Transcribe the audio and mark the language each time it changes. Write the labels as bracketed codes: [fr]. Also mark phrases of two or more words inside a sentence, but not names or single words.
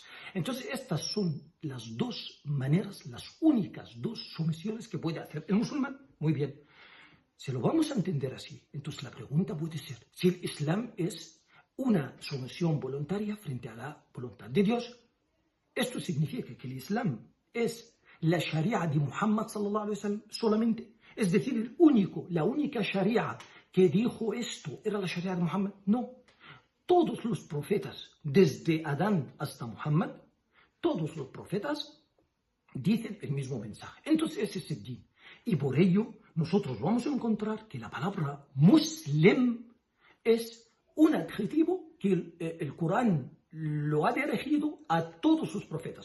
[es] Entonces estas son las dos maneras, las únicas dos sumisiones que puede hacer el musulmán. Muy bien. Si lo vamos a entender así, entonces la pregunta puede ser, si el Islam es una sumisión voluntaria frente a la voluntad de Dios, esto significa que el Islam es la Sharia de Muhammad [ar] صلى الله عليه وسلم [es] solamente. Es decir, la única Sharia que dijo esto era la Sharia de Muhammad. No. Todos los profetas, desde Adán hasta Muhammad, todos los profetas dicen el mismo mensaje. Entonces ese es el din. Y por ello nosotros vamos a encontrar que la palabra muslim es un adjetivo que el Corán lo ha dirigido a todos sus profetas.